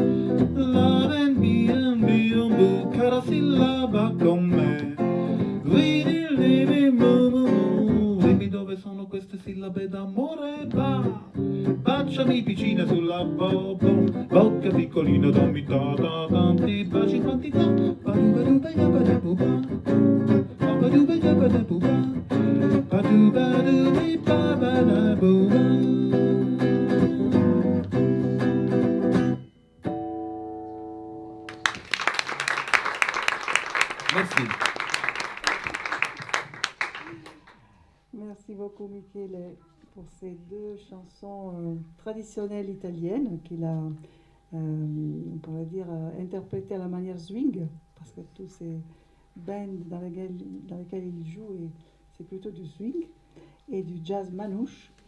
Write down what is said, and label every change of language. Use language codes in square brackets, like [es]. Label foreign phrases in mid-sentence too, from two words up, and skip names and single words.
[it] La cara sillaba con me, dimmi dove sono queste sillabe da baciami piccina sulla bocca piccolina, dammi tanti baci quantità. Ba-du-ba-du-ba-da-ba-da-bu-ba. Ba-du-ba-da-ba-da-bu-ba. Ba-du-ba-du-bi-ba-ba-da-bu-ba. [fr] Merci. Merci beaucoup, Michele, pour ces deux chansons traditionnelles italiennes qu'il a, on pourrait dire, interprétées à la manière swing, parce que tous ces bands dans lesquels il joue, c'est plutôt du swing et du jazz manouche.